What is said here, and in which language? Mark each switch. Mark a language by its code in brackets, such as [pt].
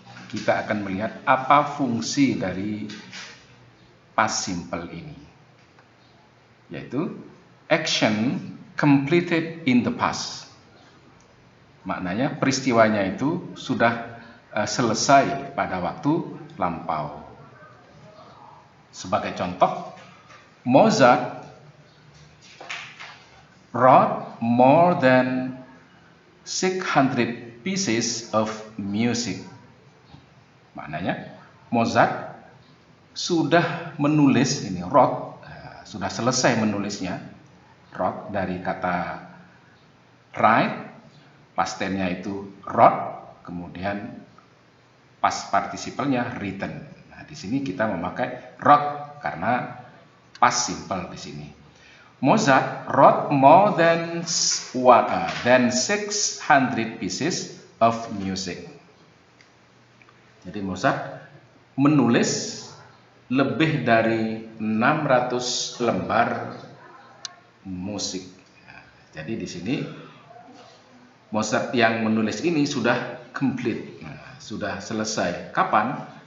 [id] Kita akan melihat apa fungsi dari past simple ini, yaitu [en] action completed in the past. [id] Maknanya peristiwanya itu sudah selesai pada waktu lampau. Sebagai contoh, [en] Mozart wrote more than 600 pieces of music. [id] Maknanya Mozart sudah menulis, ini wrote, sudah selesai menulisnya. Wrote dari kata write, past tense-nya itu wrote, kemudian past participle-nya written. Nah, di sini kita memakai wrote karena past simple di sini. [en] Mozart wrote more than 600 pieces of music. [id] Jadi Mozart menulis lebih dari 600 lembar musik. Jadi di sini Mozart yang menulis ini sudah complete, sudah selesai. Kapan?